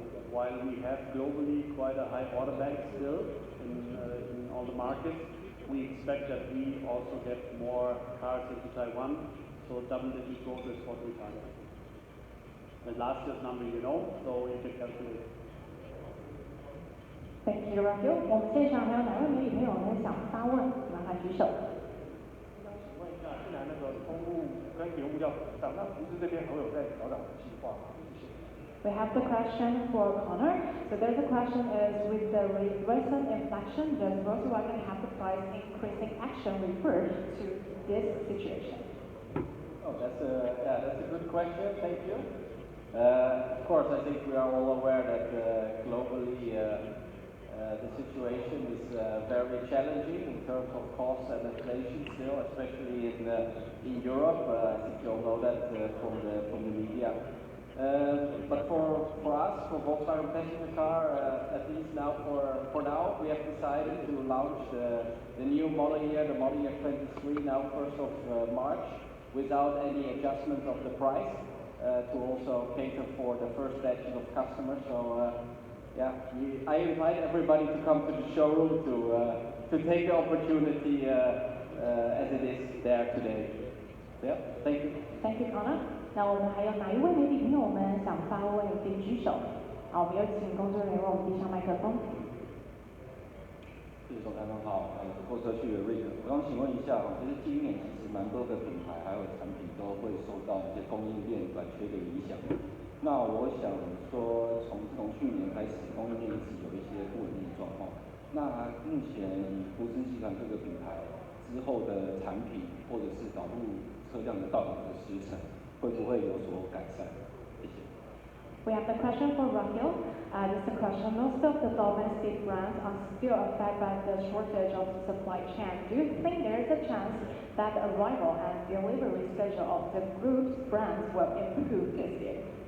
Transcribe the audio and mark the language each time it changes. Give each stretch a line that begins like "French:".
English: While we have globally quite a high order bank still in all the markets, we expect that we also get more cars into Taiwan. So double-digit growth is what we target. And last year's number you know, so you can calculate. Thank you, Rafael.
Chinese: 我们现场还有哪位媒体朋友呢想发问？麻烦举手。请问一下，既然那个公务跟业务要涨，那福斯这边还会有在调整计划吗？谢谢。
English: We have the question for Connor. So there's a question is with the recent inflation, does Volkswagen have the price increasing action refer to this situation? Oh, that's a good question. Thank you. Of course, I think we are all aware that globally the situation is very challenging in terms of cost and inflation still, especially in Europe. I think you all know that from the media. But for us, for Volkswagen passenger car, at least now for now, we have decided to launch the new model year, the model year 23, now 1st of March, without any adjustment of the price. To also cater for the first batch of customers. So I invite everybody to come to the showroom to take the opportunity as it is there today. Yeah, thank you. Thank you, Connor.
Chinese: 那我们还有哪一位媒体朋友们想发问可以举手？好，我们有请工作人员为我们递上麦克风。谢谢总裁们好，购车去的瑞克，我想请问一下，其实今年其实蛮多个品牌还有产品都会受到一些供应链短缺的影响。那我想说，从去年开始，供应链一直有一些不稳定的状况。那目前福斯集团这个品牌之后的产品或者是导入车辆的到港的时程，会不会有所改善？谢谢。
English: We have the question for Rahil. This is a question. Most of the domestic brands are still affected by the shortage of supply chain. Do you think there is a chance that the arrival and delivery schedule of the group's brands will improve this year?